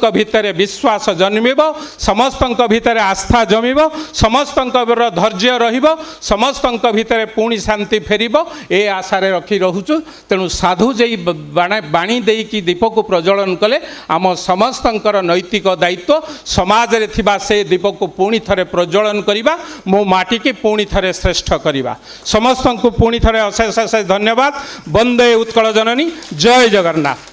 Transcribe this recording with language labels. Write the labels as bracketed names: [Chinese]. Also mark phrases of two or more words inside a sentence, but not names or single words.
[Odia] ଭିତରେ ବିଶ୍ୱାସ ଜନ୍ମିବ ସମସ୍ତଙ୍କ ଭିତରେ ଆସ୍ଥା ଜମିବ ସମସ୍ତଙ୍କ ଧୈର୍ଯ୍ୟ ରହିବ ସମସ୍ତଙ୍କ ଭିତରେ ପୁଣି ଶାନ୍ତି ଫେରିବ ଏ ଆଶା ରେ ରଖି ରହୁଛୁ ତେଣୁ ସାଧୁ ଯେଉଁ ବାଣୀ ଦେଇ ଦୀପ କୁ ପ୍ରଜ୍ୱଳନ କଲେ ଆମ ସମସ୍ତଙ୍କର ନୈତିକ ଦାୟିତ୍ୱ ସମାଜ ରେ ଥିବା ସେ ଦୀପ କୁ ପୁଣି ଥରେ ପ୍ରଜ୍ୱଳନ କରିବା ମୋ ମାଟି କୁ ପୁଣି ଥରେ ଶ୍ରେଷ୍ଠ କରିବା ସମସ୍ତଙ୍କୁ ପୁଣି ଥରେ ଅଶେଷ ଅଶେଷ ଧନ୍ୟବାଦ ବନ୍ଦେ ଉତ୍କଳ ଜନନୀ ଜୟ ଜଗନ୍ନାଥ।